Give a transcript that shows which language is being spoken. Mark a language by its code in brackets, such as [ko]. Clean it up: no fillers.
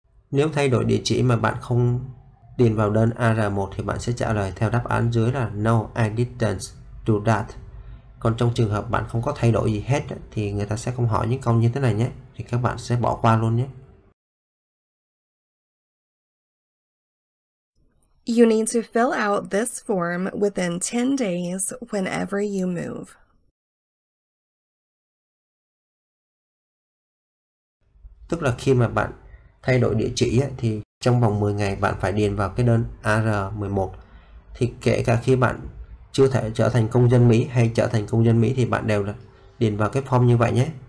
[vi] Nếu thay đổi địa chỉ mà bạn không điền vào đơn AR1 thì bạn sẽ trả lời theo đáp án dưới là [en] No, I didn't do that. [vi] Còn trong trường hợp bạn không có thay đổi gì hết thì người ta sẽ không hỏi những câu như thế này nhé. Thì các bạn sẽ bỏ qua luôn nhé. [en] You need to fill out this form within 10 days whenever you move. [vi] Tức là khi mà bạn thay đổi địa chỉ thì trong vòng 10 ngày bạn phải điền vào cái đơn AR11. Thì kể cả khi bạn chưa thể trở thành công dân Mỹ hay trở thành công dân Mỹ thì bạn đều là điền vào cái form như vậy nhé.